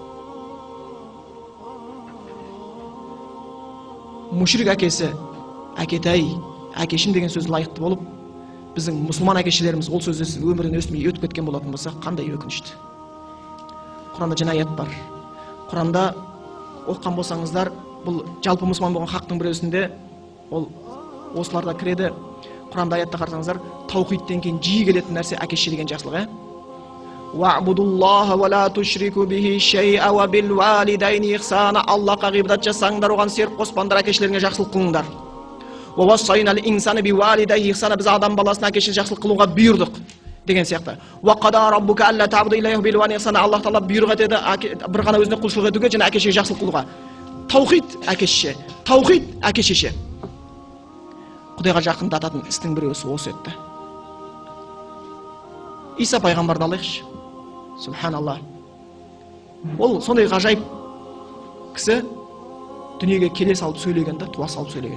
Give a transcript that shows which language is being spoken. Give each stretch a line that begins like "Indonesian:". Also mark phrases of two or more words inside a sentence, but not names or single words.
Kazakh: Мушрик әкесі, әкетай, әкешім деген сөз лайықты болып, біздің мұсылман әкешелеріміз ол сөзді өмірін өсмей өтіп кеткен болатын болса, қандай өкінішті. Құранда жаңа аят бар. Құранда оқыған болсаңыздар, бұл жалпы мұсылман болған хақтың бір өзінде ол осыларда кіреді. Құранда аятта қарасаңыздар, таухидтен кейін жиі келетін нәрсе әке-шеше деген жақсылық,
Arabic: وَاعْبُدُوا اللَّهَ وَلَا تُشْرِكُوا بِهِ شَيْئًا وَبِالْوَالِدَيْنِ إِحْسَانًا.
Kazakh: Аллахқа ғибадат жасаңдар, оған серік қоспаңдар, әке-шелеріңе жақсылық қылыңдар.
Arabic: وَوَصَّيْنَا الْإِنْسَانَ بِوَالِدَيْهِ إِحْسَانًا.
Kazakh: Біз адам баласына әке-шешеге жақсылық қылуға бұйырдық деген сияқты.
Arabic: وَقَضَى رَبُّكَ أَلَّا تَعْبُدُوا إِلَّا إِيَّاهُ وَبِالْوَالِدَيْنِ إِحْسَانًا.
Kazakh: Аллах тағала бұйрық етеді бір ғана өзіне құлшылық етуге және әке-шешеге жақсылық қылуға. Таухид әке-шеше, таухид әке-шеше. Құдайға жақындататын істің бірі осы еді. Иса пайғамбарды алайықшы. Субханалла. Ол сондай ғажайып кісі дүниеге келе салып сөйлеген да, туа салып сөйлеген.